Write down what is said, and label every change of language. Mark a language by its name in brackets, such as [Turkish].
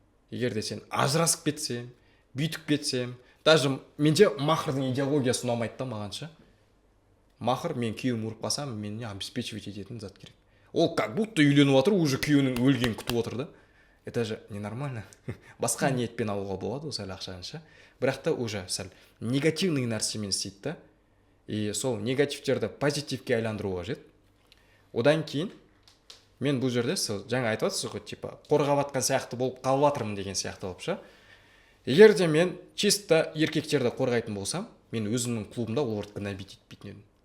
[Kazakh] Егер де сен ажырасып кетсем, бүйтіп кетсем, даже менде махрдың идеологиясы ұнамайды да мағанша. Махр, мен күйеуім ұрып қалсам, мені обеспечивать ететін зат керек. Ол [Russian] как будто [Kazakh] үйленіп отыр, уже күйеуінің өлгенін күтіп отыр да. [Russian] Это же ненормально. [Kazakh] Басқа ниетпен алуға болады осы ақшаны. Бірақ та уже сәл негативный нәрсемен істейді да. И сол негативтерді позитивке айландыру қажет. Одан кейін мен бұл жерде жаңа айтып жатсыз ғой, типа қорғап атқан сияқты болып қалып жатырмын деген сияқты болып ша. Егер де мен чисто еркектерді қорғайтын болсам, мен өзімнің клубымда оларды гнобить етпейтін едім.